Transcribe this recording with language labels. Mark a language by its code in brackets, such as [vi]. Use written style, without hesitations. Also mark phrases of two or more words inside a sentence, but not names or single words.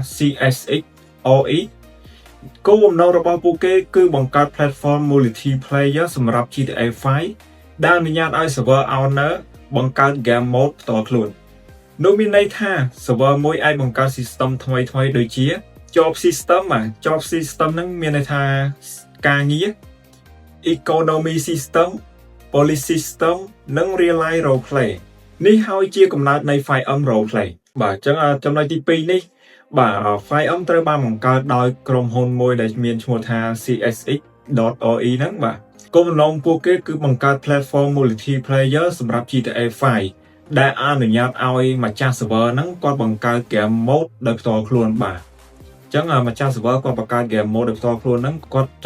[km] CSXOE គោលបំណងរបស់ពួកគេគឺបង្កើត [en] platform multiplayer [km] សម្រាប់ GTA 5 ដែលអនុញ្ញាតឲ្យ [en] server owner [km] បង្កើត [en] game mode [km] ផ្ទាល់ខ្លួននោះមានន័យថា server មួយអាចបង្កើត system ថ្មីៗដូចជា [en] job system [km] ហ្នឹងមានន័យថាការងារ [en] economy system police system [km] និង [en] real life role play [km] នេះហើយជាកំណើតនៃ FireEm Roleplay បាទអញ្ចឹងចំណុចទី2នេះបាទ FireEm ត្រូវបានបង្កើតដោយក្រុមហ៊ុនមួយដែលមានឈ្មោះថា CSX.OE ហ្នឹងបាទគោលបំណងពួកគេគឺបង្កើត [en] platform multiplayer [km] សម្រាប់ GTA 5 ដែលអនុញ្ញាតឲ្យម្ចាស់ server ហ្នឹងគាត់បង្កើត [en] game mode [km] ដោយផ្ទាល់ខ្លួនបាទអញ្ចឹងម្ចាស់ server គាត់បង្កើត [en] game mode [km] ដោយផ្ទាល់ខ្លួនហ្នឹងគាត់ច